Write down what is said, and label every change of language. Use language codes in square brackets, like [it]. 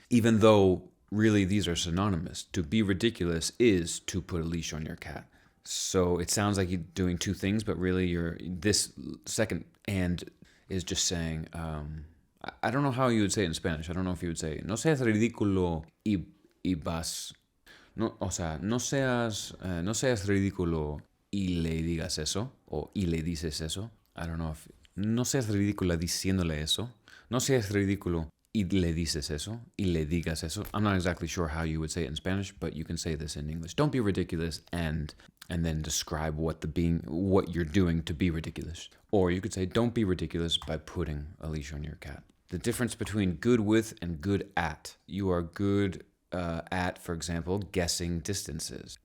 [en] Even though really these are synonymous. To be ridiculous is to put a leash on your cat. So it sounds like you're doing two things, but really this second and is just saying, I don't know how you would say it in Spanish. I don't know if you would say, [es] no seas ridículo y vas. No, o sea, no seas ridículo y le digas eso, o y le dices eso. [en] I don't know if, [es] no seas ridícula diciéndole eso. No seas ridículo y le dices eso, y le digas eso. [en] I'm not exactly sure how you would say it in Spanish, but you can say this in English. Don't be ridiculous and then describe what you're doing to be ridiculous. Or you could say, don't be ridiculous by putting a leash on your cat. The difference between good with and good at. You are good at, for example, guessing distances.